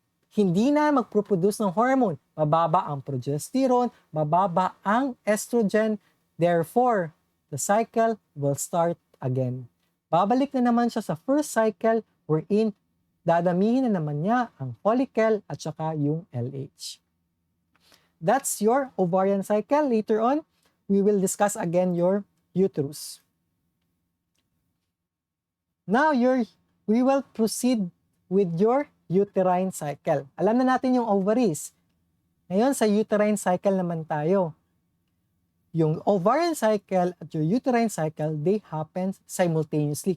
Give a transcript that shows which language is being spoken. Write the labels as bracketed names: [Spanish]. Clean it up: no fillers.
[Filipino] Hindi na magproduce ng hormone. Mababa ang progesterone, mababa ang estrogen. [English] Therefore, the cycle will start again. [Filipino] Babalik na naman siya sa first cycle wherein dadamihin na naman niya ang follicle at saka yung LH. [English] That's your ovarian cycle. Later on, we will discuss again your uterus. Now, we will proceed with your uterine cycle. [Filipino] Alam na natin yung ovaries. Ngayon, sa uterine cycle naman tayo. [English] Yung ovarian cycle at your uterine cycle, they happen simultaneously.